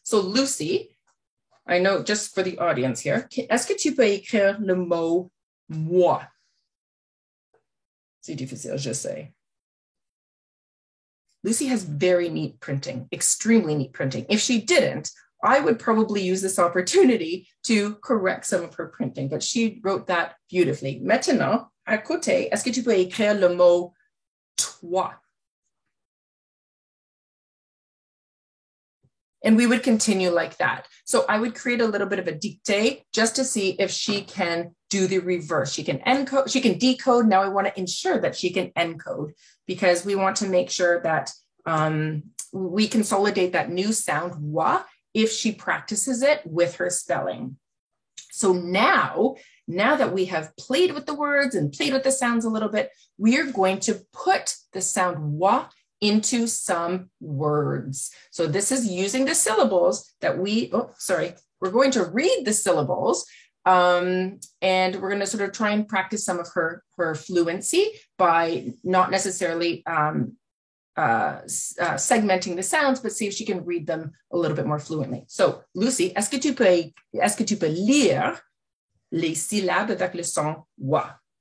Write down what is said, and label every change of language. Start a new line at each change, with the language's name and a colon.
English: So Lucy, I know just for the audience here,
French: est-ce que tu peux écrire le mot moi? C'est difficile, je sais.
English: Lucy has very neat printing, extremely neat printing. If she didn't, I would probably use this opportunity to correct some of her printing, but she wrote that beautifully.
French: Maintenant, à côté, est-ce que tu peux écrire le mot toi?
English: And we would continue like that. So I would create a little bit of a dictée just to see if she can do the reverse. She can encode, she can decode. Now I want to ensure that she can encode, because we want to make sure that we consolidate that new sound wa if she practices it with her spelling. So now that we have played with the words and played with the sounds a little bit, we are going to put the sound wa into some words. So this is using the syllables that we're going to read the syllables, and we're going to sort of try and practice some of her fluency by not necessarily segmenting the sounds, but see if she can read them a little bit more fluently. So Lucy,
French: est-ce que tu peux lire les syllabes avec le son wa?